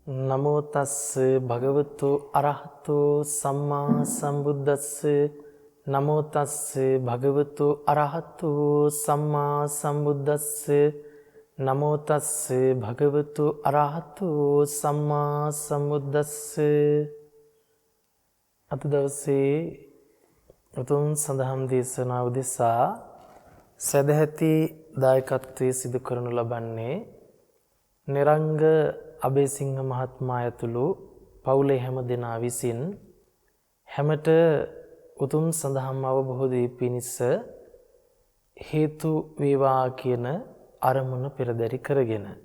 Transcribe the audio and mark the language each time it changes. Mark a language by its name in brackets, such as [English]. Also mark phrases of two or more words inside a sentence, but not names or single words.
[Pali] නමෝ තස්ස භගවතු අරහතු සම්මා සම්බුද්දස්ස නමෝ තස්ස භගවතු අරහතු සම්මා සම්බුද්දස්ස නමෝ තස්ස භගවතු අරහතු සම්මා සම්බුද්දස්ස [Sinhala] අද දවසේ උතුම් සදහම් දේශනාව උදෙසා සදැහැති දායකත්වයේ සිදු කරනු ලබන්නේ නිරංග අබේසිංහ මහත්මයා ඇතුළු පවුලේ හැම දෙනා විසින් හැමට උතුම් සදහම් අවබෝධය පිණිස හේතු වේවා කියන අරමුණ පෙරදරි කරගෙන